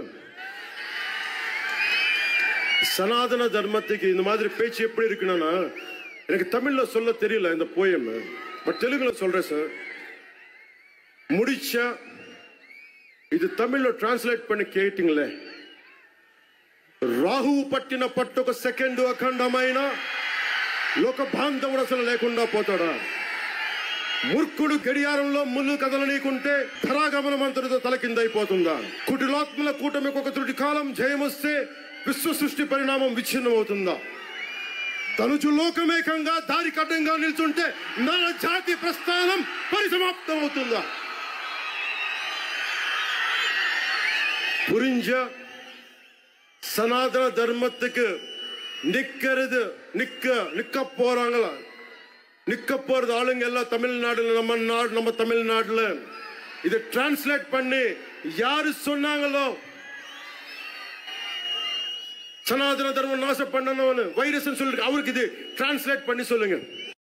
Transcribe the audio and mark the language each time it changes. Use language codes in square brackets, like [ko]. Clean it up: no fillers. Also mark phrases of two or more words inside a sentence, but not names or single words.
[ta] சனாதன தர்மத்துக்கு இந்த மாதிரி பேச்சு எப்படி இருக்குன்னா எனக்கு தமிழ்ல சொல்ல தெரியல இந்த போயம். பட் தெலுங்குல சொல்றேன் சார். முடிச்சா இது தமிழ்ல டிரான்ஸ்லேட் பண்ணி கேட்டீங்களே. [te] రాహువు పట్టిన పట్టొక సెకండ్ అఖండమైన లోక బాంధవుడు అసలు లేకుండా పోతాడా? మూర్ఖుడు గడియారంలో ముళ్ళు కదలనీకుంటే ధరాగమనం అంతటితో తలకిందైపోతుందా? కుటిలాత్మల కూటమికి ఒక త్రుటి కాలం జయమొస్తే విశ్వ సృష్టి పరిణామం విచ్ఛిన్నమవుతుందా? తనుచు లోకమేకంగా దారి కడ్డంగా నిల్చుంటే నర జాతి ప్రస్థానం పరిసమాప్తమవుతుందా? [ta] புரிஞ்ச சனாதன தர்மத்துக்கு நிக்க போறாங்களா? நிக்க போறது ஆளுங்க எல்லாம் தமிழ்நாடுல, நம்ம தமிழ்நாடுல. இதை டிரான்ஸ்லேட் பண்ணி யாரு சொன்னாங்களோ சனாதன தர்மம் நாசம் பண்ணணும் வைரஸ் சொல்லிட்டு அவருக்கு இது டிரான்ஸ்லேட் பண்ணி சொல்லுங்க.